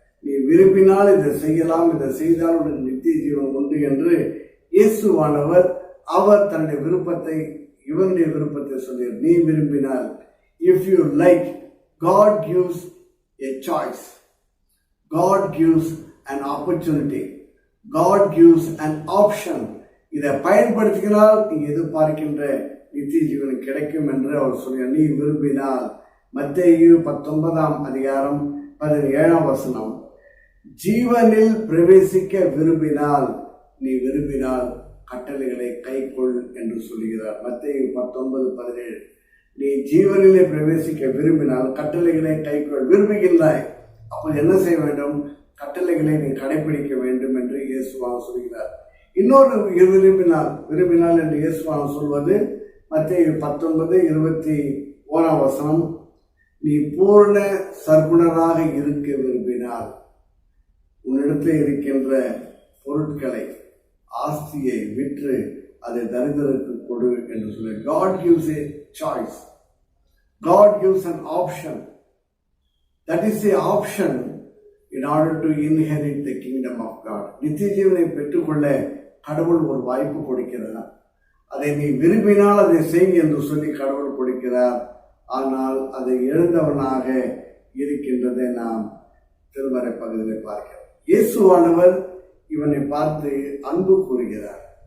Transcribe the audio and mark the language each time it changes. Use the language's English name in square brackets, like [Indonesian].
[Tamil] நீ விரும்பினால் இதை செய்யலாம், இதை செய்தால் உனக்கு நித்திய ஜீவன் உண்டு என்று இயேசுவானவர் அவர் தன்னுடைய விருப்பத்தை, இவனுடைய விருப்பத்தை சொல்கிறார். நீ விரும்பினால், [English] if you like, God gives a choice, God gives an opportunity, God gives an option. [Tamil] இதை பயன்படுத்தினால் நீ எதிர்பார்க்கின்ற நித்திய ஜீவன் கிடைக்கும் என்று அவர் சொல்கிறார். நீ விரும்பினால். மத்தேயு 19:17 ஜீவனில் பிரவேசிக்க விரும்பினால், நீ விரும்பினால் கட்டளைகளை கைக்கொள் என்று சொல்கிறார். மத்தேயு 19:17 நீ ஜீவனிலே பிரவேசிக்க விரும்பினால் கட்டளைகளை கைக்கொள். விரும்புகின்றாய், அப்போ என்ன செய்ய வேண்டும்? கட்டளைகளை நீ கடைபிடிக்க வேண்டும் என்று இயேசுவான் சொல்கிறார். இன்னொரு விரும்பினால் என்று இயேசுவான் சொல்வது மத்தேயு 19:21 நீ பூர்ண சர்க்குணராக இருக்க விரும்பினால் உன்னிடத்தில் இருக்கின்ற பொருட்களை, ஆஸ்தியை விற்று அதை தரித்திரருக்கு கொடு என்று சொல்லி. [English] God gives a choice. God gives an option. That is the option in order to inherit the kingdom of God. [Tamil] நித்திய ஜீவனை பெற்றுக்கொள்ள கடவுள் ஒரு வாய்ப்பு கொடுக்கிறார். அதை நீ விரும்பினால் அதை செய் என்று சொல்லி கடவுள் கொடுக்கிறார். ஆனால் அதை இழந்தவனாக இருக்கின்றதை நாம் திருமறை பகுதியில் பார்க்கிறோம். இயேசுவானவர் இவனை பார்த்து அன்பு கூறுகிறார்.